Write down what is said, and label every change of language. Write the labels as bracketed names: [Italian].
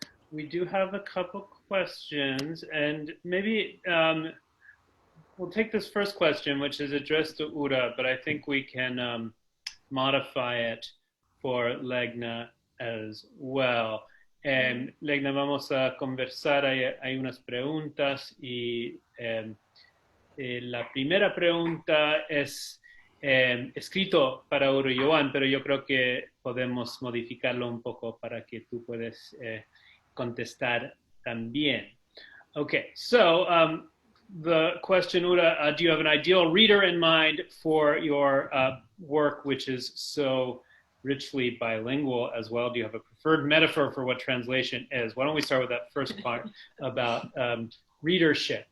[English] We do have a couple questions, and maybe we'll take this first question, which is addressed to Ura, but I think we can modify it for Legna as well. [Spanish] Legna, vamos a conversar, hay unas preguntas y la primera pregunta es escrito para Urayoán, pero yo creo que podemos modificarlo un poco para que tú puedas contestar también. [English] Okay, so the question, Ura, do you have an ideal reader in mind for your work, which is so richly bilingual as well? Do you have a preferred metaphor for what translation is? Why don't we start with that first part about readership?